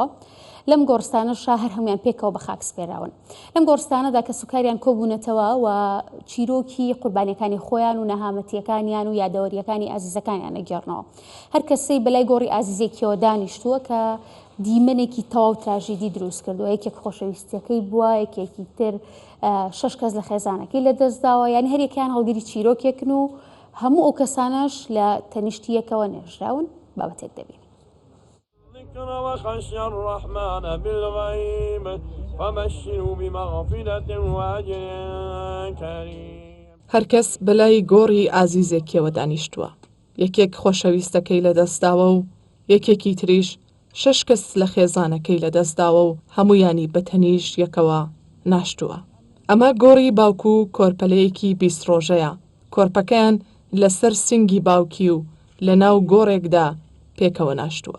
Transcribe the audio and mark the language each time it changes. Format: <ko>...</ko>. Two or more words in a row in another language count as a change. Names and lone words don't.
<ckb>لەم گۆڕستانەشا هەر هەمویان پێکەوە بە خاک سپێراون لەم گۆڕستانەدا کە سوکاریان کۆبوونەتەوە و چیرۆکی قوربانیەکانی خۆیان و نەهامەتیەکانیان و یادەوەریەکانی ئازیزەکانیان ئەگەڕنەوە هەر کەسەی بەلای گۆڕی ئازیزێکیەوە دانیشتووە کە دیمەنێکی تەواو تراژیدی دروست کردووە یەکێک خۆشەویستیەکەی بووە یەکێکی تر 6 کەس لە خێزانەکەی لەدەستداوە یعنی هەرێکیان هەڵگیری چیرۆکێکن و هەموو ئەو کەسانەش لە تەنیشتیەکەوە نێژراون بابەتێک دەبین.</ckb> <ar>ذكر وخشي الرحمن بالغيب فبشره بمغفرة وأجر كريم</ar> <ckb>هەرکەس بەلای گۆڕی ئازیزێکیەوە دانیشتووە یەکێک خۆشەویستەکەی لەدەستداوە و یەکێکی تریش 6 کەس لە خێزانەکەی لەدەستداوە و هەمویانی بەتەنیش یەکەوە ناشتووە. ئەمە گۆڕی باوکو و کۆرپەلەیەکی 20 ڕۆژەیە کۆرپەکەیان لەسەر سنگی باوکی و لە ناو گۆڕێکدا پێکەوە ناشتووە.</ckb>